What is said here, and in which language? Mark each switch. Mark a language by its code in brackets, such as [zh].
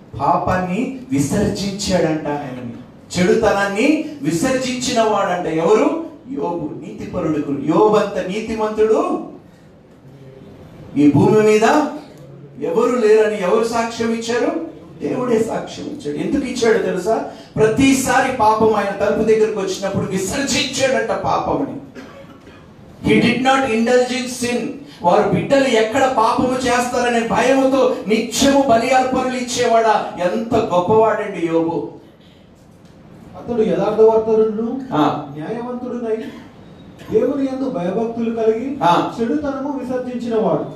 [te] పాపాన్ని విసర్జించాడంట ఆయన. చెడుతనాన్ని విసర్జించిన వాడంట. ఎవరు? యోబు. నీతి పరుడు. యోబు అంత నీతిమంతుడు ఈ భూమి మీద ఎవరు లేరని ఎవరు సాక్ష్యం ఇచ్చారు? దేవుడే సాక్ష్యం ఇచ్చాడు. ఎందుకు ఇచ్చాడు తెలుసా? ప్రతిసారి పాపం ఆయన తలుపు దగ్గరకు వచ్చినప్పుడు విసర్జించాడంట పాపముని. [en] He did not indulge in sin. [te] వారు బిడ్డలు ఎక్కడ పాపము చేస్తారనే భయముతో నిత్యము బలి అర్పణలు ఇచ్చేవాడా? ఎంత గొప్పవాడండి యోబు. అతడు యథార్థవర్తనుడు, న్యాయవంతుడునై దేవుని యందు భయభక్తులు కలిగి చెడుతనము విసర్జించిన వాడు.